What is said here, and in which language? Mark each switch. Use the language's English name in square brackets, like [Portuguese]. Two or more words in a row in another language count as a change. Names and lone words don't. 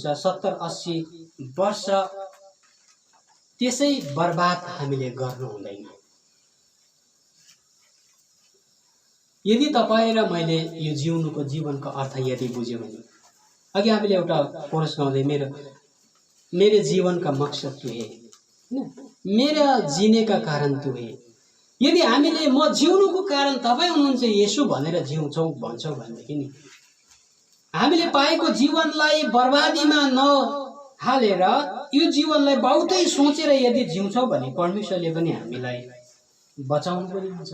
[Nepali] 70-80 वर्ष त्यसै बर्बाद हामीले गर्नु हुँदैन। यदि तपाईँ र मैले यो जिउनुको जीवनको अर्थ यदि बुझ्यौँ भने, अघि हामीले एउटा कोरस गाउँदै [Hindi] मेरो जीवन का मकसद तू है, मेरा जीने का कारण तू है। [Nepali] यदि हामीले म जिउनुको कारण तपाईँ हुनुहुन्छ येशू भनेर जिउँछौँ भन्छौँ भनेदेखि नि हामीले पाएको जीवनलाई बर्बादीमा नहालेर यो जीवनलाई बहुतै सोचेर यदि जिउँछौँ भने परमेश्वरले पनि हामीलाई बचाउनु पनि हुन्छ।